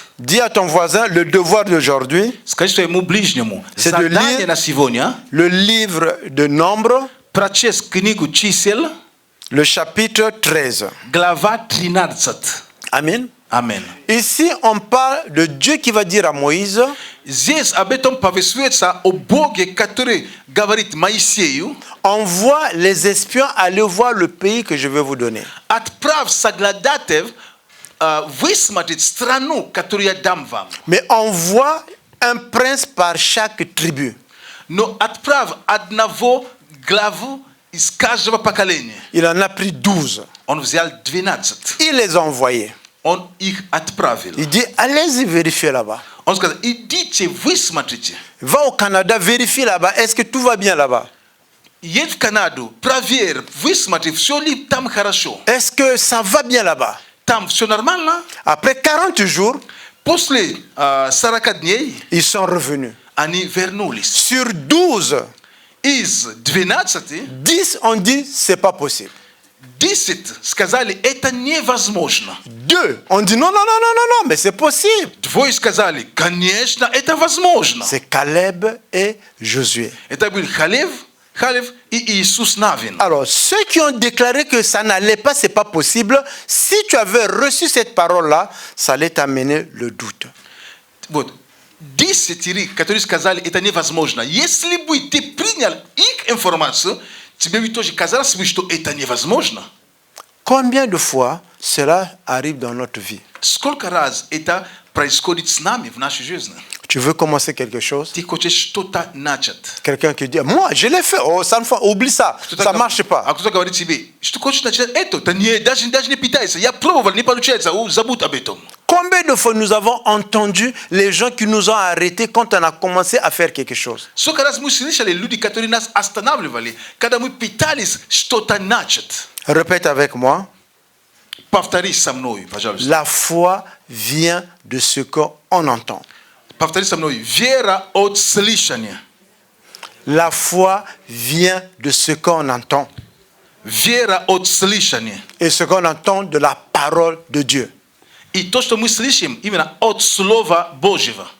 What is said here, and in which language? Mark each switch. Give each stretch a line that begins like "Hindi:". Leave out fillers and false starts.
French: Dis à ton voisin, le devoir d'aujourd'hui,
Russian: Скажи своему ближнему,
French: C'est de
Russian: задание
French: lire-
Russian: на сегодня,
French: le livre de Nombres,
Russian: прочесть книгу чисел,
French: le chapitre 13.
Russian: глава 13.
French: Amen.
Russian: Амен.
French: Ici, on parle de Dieu qui va dire à Moïse,
Russian: Здесь об этом повествуется о Боге, который говорит Моисею:
French: envoie les espions aller voir le pays que je vais vous donner.
Russian: отправь соглядатаев высмотреть страну, которую я дам вам.
French: Mais envoie un prince par chaque tribu.
Russian: Но отправь одного главу из каждого поколения.
French: Il en a pris 12.
Russian: Он взял 12.
French: Il les a envoyés.
Russian: Он их отправил.
French: Il dit, allez-y vérifier là-bas.
Russian: Он сказал: идите, высмотрите.
French: Va au Canada, vérifie là-bas. Est-ce que tout va bien là-bas?
Russian: Едь в Канаду, проверь, высмотри, все ли там хорошо.
French: Est-ce que ça va bien là-bas?
Russian: Там все нормально.
French: Après 40 jours,
Russian: После 40 дней
French: ils sont revenus.
Russian: они вернулись.
French: Sur 12,
Russian: Из 12,
French: 10 ont dit, c'est pas possible.
Russian: 10 сказали: это невозможно.
French: 2 ont dit, non, non, non, non, non, non, mais c'est possible.
Russian: Двое сказали: конечно, это возможно.
French: C'est Caleb et Josué.
Russian: Это был Халев и Иисус Навин.
French: Alors, ceux qui ont déclaré que ça n'allait pas, c'est pas possible, si tu avais reçu cette parole-là, ça allait t'amener le doute.
Russian: Вот. 10, которые сказали: это невозможно. Если бы ты принял их информацию, тебе бы тоже казалось бы, что это невозможно.
French: Combien de fois cela arrive dans notre vie?
Russian: Сколько раз это происходит с нами в нашей жизни?
French: Tu veux commencer quelque chose?
Russian: Ты хочешь что-то начать.
French: Quelqu'un qui dit, moi, je l'ai fait, oh, ça ne fait, oublie ça, ça ne marche pas.
Russian: А кто-то говорит тебе: что хочешь начать это? Да не, даже не пытайся. Я пробовал, не получается. Забудь об этом.
French: Combien de fois nous avons entendu les gens qui nous ont arrêtés quand on a commencé à faire quelque chose?
Russian: Сколько раз мы слышали люди, которые нас останавливали, когда мы пытались что-то начать?
French: Répète avec moi.
Russian: Повтори со мной, пожалуйста.
French: La foi vient de ce qu'on entend.
Russian: Повтори со мной. Вера от слышания.
French: La foi vient de ce qu'on entend.
Russian: Вера от слышания.
French: Et ce qu'on entend de la parole de Dieu.
Russian: И то, что мы слышим, именно от Слова Божьего.